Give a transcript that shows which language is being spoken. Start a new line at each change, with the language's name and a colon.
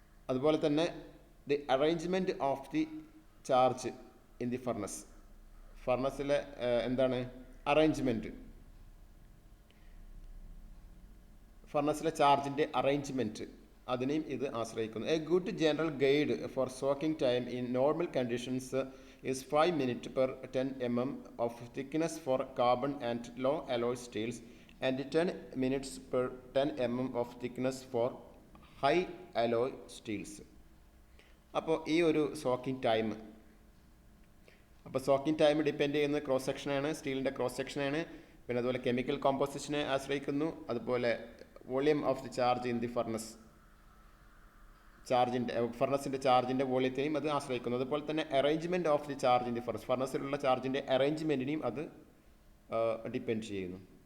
Malayalam: അതുപോലെ തന്നെ
English: the arrangement of the charge in the
Malayalam: ഫർണസിലെ എന്താണ് അറേഞ്ച്മെൻറ്റ്, ഫർണസിലെ ചാർജിൻ്റെ അറേഞ്ച്മെൻറ്റ്, അതിനെയും ഇത് ആശ്രയിക്കുന്നു.
English: A good general guide for soaking time in normal conditions is 5 minutes per 10 mm of thickness for carbon and low alloy steels, and 10 minutes per 10 mm of thickness for high alloy steels.
Malayalam: അപ്പോൾ ഈ ഒരു soaking time, അപ്പോൾ soaking time depend ചെയ്യുന്നത് cross സെക്ഷനാണ്, സ്റ്റീലിൻ്റെ cross സെക്ഷനാണ്. പിന്നെ അതുപോലെ കെമിക്കൽ കോമ്പോസിഷനെ ആശ്രയിക്കുന്നു. അതുപോലെ
English: volume of the charge in the
Malayalam: furnace, ഫർണസിൻ്റെ ചാർജിൻ്റെ വോളിയത്തെയും അത് ആശ്രയിക്കുന്നു. അതുപോലെ തന്നെ
English: arrangement of the charge in the
Malayalam: ഫർണസിലുള്ള ചാർജിൻ്റെ അറേഞ്ച്മെൻറ്റിനെയും അത് ഡിപ്പെൻഡ് ചെയ്യുന്നു.